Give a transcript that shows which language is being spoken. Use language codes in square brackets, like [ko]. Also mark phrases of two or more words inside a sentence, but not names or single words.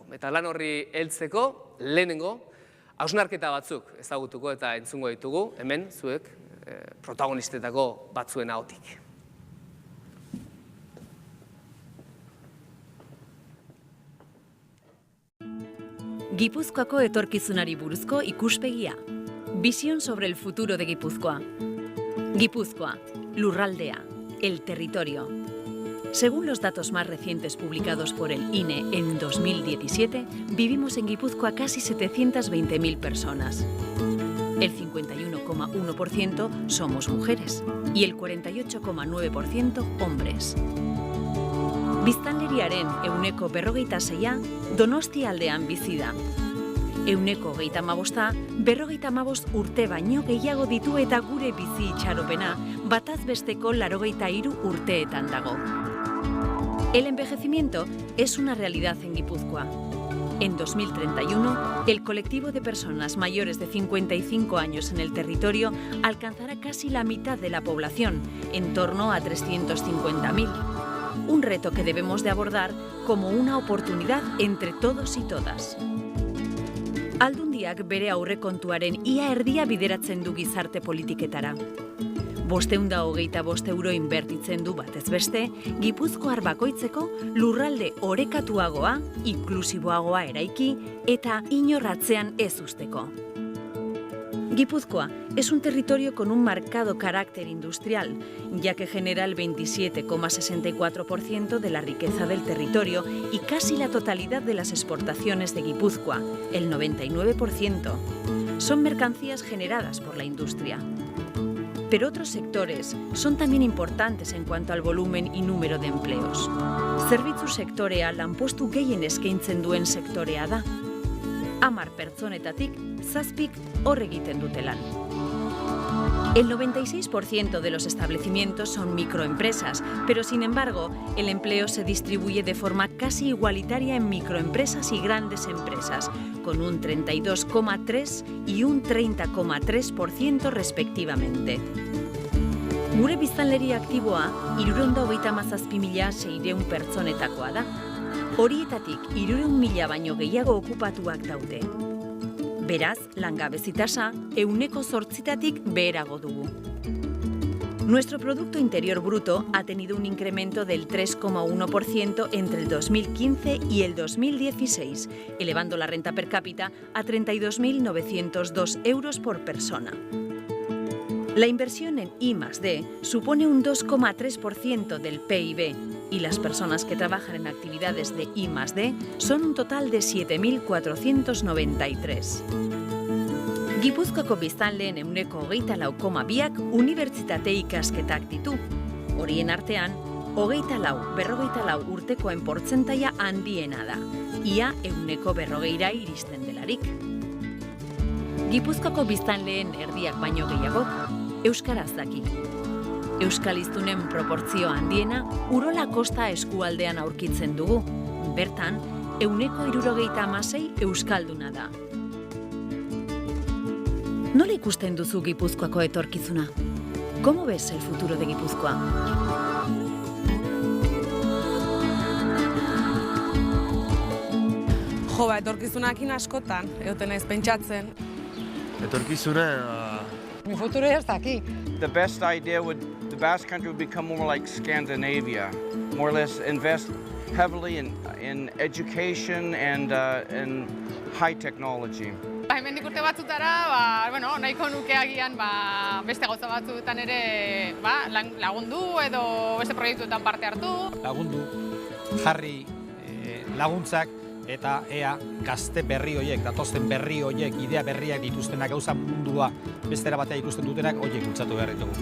[eu] Eta lan horri heltzeko, lehenengo, hausnarketa batzuk ezagutuko eta entzungo ditugu, hemen zuek protagonistetako batzuen ahotik. Gipuzkoako etorkizunari buruzko ikuspegia. [es] Visión sobre el futuro de Guipúzcoa. Guipúzcoa, lurraldea, el territorio. Según los datos más recientes publicados por el INE en 2017, vivimos en Guipúzcoa casi 720.000 personas. El 51,1% somos mujeres y el 48,9% hombres. [eu] Biztanleriaren ehuneko 46 Donostia aldean bizi da. Ehuneko 35 55 urte baino gehiago ditu eta gure bizi itxaropena bataz besteko 83 urteetan dago. [es] El envejecimiento es una realidad en Guipúzcoa. En 2031, el colectivo de personas mayores de 55 años en el territorio alcanzará casi la mitad de la población, en torno a 350.000. Un reto que debemos de abordar como una oportunidad entre todos y todas. [eu] Aldundiak bere aurrekontuaren ia erdia bideratzen du gizarte politiketara. 525 euro inbertitzen du batez beste, Gipuzkoar bakoitzeko lurralde orekatuagoa, inklusiboagoa eraiki eta inorratzean ez usteko. [es] Guipúzcoa es un territorio con un marcado carácter industrial, ya que genera el 27,64% de la riqueza del territorio y casi la totalidad de las exportaciones de Guipúzcoa, el 99%. Son mercancías generadas por la industria. Pero otros sectores son también importantes en cuanto al volumen y número de empleos. [eu] Zerbitzu sektorea lanpostu gehien eskaintzen duen sektorea da. 10 pertsonetatik 7 hor egiten dute lan. [es] El 96% de los establecimientos son microempresas, pero sin embargo, el empleo se distribuye de forma casi igualitaria en microempresas y grandes empresas, con un 32,3 y un 30,3% respectivamente. [eu] Gure biztanleri aktiboa 327.600 pertsonetakoa da. Horietatik 300.000 baino gehiago okupatuak daude. Beraz, langabezi tasa 8%tik beherago dugu. [es] Nuestro Producto Interior Bruto ha tenido un incremento del 3,1% entre el 2015 y el 2016, elevando la renta per cápita a 32.902 euros por persona. La inversión en I+D supone un 2,3% del PIB y las personas que trabajan en actividades de I+D son un total de 7.493. [eu] Gipuzkoako biztanleen 24,2ak unibertsitate ikasketak ditu. Horien artean, 24-44 urtekoen portzentaia handiena da, ia 140ra iristen delarik. Gipuzkoako biztanleen erdiak baino gehiago, euskaraz daki. Euskaliztunen proportzio handiena Urola Kosta eskualdean aurkitzen dugu. Bertan, 176 euskalduna da. Nola ikusten duzu Gipuzkoako etorkizuna? [es] ¿Cómo ves el futuro de Guipúzcoa? [eu] Jo, etorkizunakin askotan, egoten naiz pentsatzen. Etorkizuna... [es] Mi futuro ya está aquí. [en] The best idea would, the Basque Country would become more like Scandinavia, more or less invest heavily in education and high technology. [eu] Hemendik urte batzutara, nahiko nuke agian beste gauza batzuetan ere lagundu edo beste proiektuetan parte hartu. Lagundu, jarri laguntzak eta ea gazte berri horiek, datozen berri horiek, idea berriak dituztenak, gauza mundua bestera batea ikusten dutenak, horiek bultzatu behar ditugu.